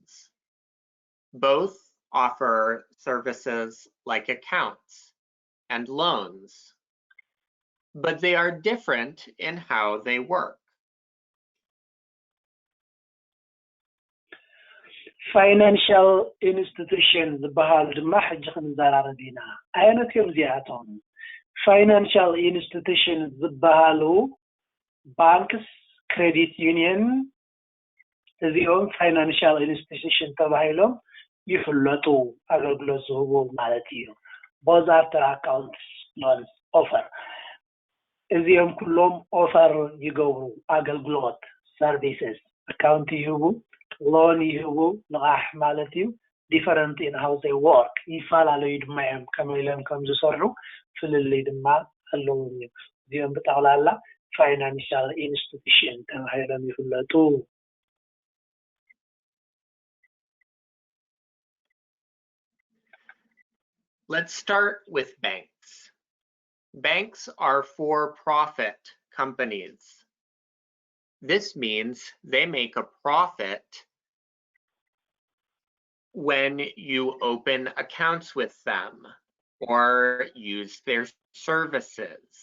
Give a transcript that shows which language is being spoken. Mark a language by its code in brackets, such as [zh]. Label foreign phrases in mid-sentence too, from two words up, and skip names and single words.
[en] Both offer services like accounts and loans, but they are different in how they work. Financial institutions [ti] ዝበሃሉ ድማ ሕጂ ክንዘራረብ ኢና። ዓይነት እዮም እዚኣቶም። [en] Financial institutions [ti] ዝበሃሉ [en] banks credit union [ti] እዚኦም [en] financial institution [ti] ተባሂሎም ይፍለጡ አገልግሎት ዝህቡ ማለት እዩ። [en] Both after accounts loans offer [ti] እዚኦም ኩሎም ኦፈር ይገብሩ አገልግሎት [en] services account [ti] ይህቡ loan ይህቡ ልቃሕ ማለት እዩ። [en] different in how they work [ti] ይፈላለዩ ድማ እዮም ከመይሎም ከም ዝሰርሑ ፍልልይ ድማ ኣለዎም እዩ። እዚኦም ብጠቕላላ [en] financial institution [ti] ተባሂሎም ይፍለጡ። [en] Let's start with banks. Banks are for-profit companies. This means they make a profit when you open accounts with them or use their services.